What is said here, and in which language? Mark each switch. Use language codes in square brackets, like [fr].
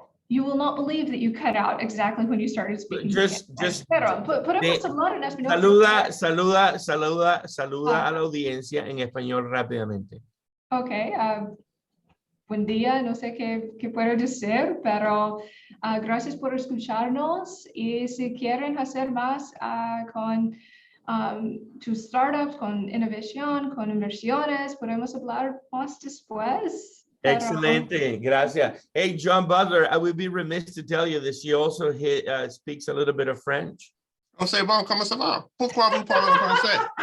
[en] You will not believe that you cut out exactly when you started speaking. Just [es] Pero, podemos hablar en español. Saluda a la audiencia en español rápidamente. [en] Okay. [es] buen día, no sé qué puedo decir, pero gracias por escucharnos y si quieren hacer más con tu startup, con innovación, con inversiones, podemos hablar más después. Excelente, gracias. [en] Hey, John Butler, I would be remiss to tell you that she also speaks a little bit of French. [fr] Oh, c'est bon, comment ça va? Pourquoi vous parlez le français?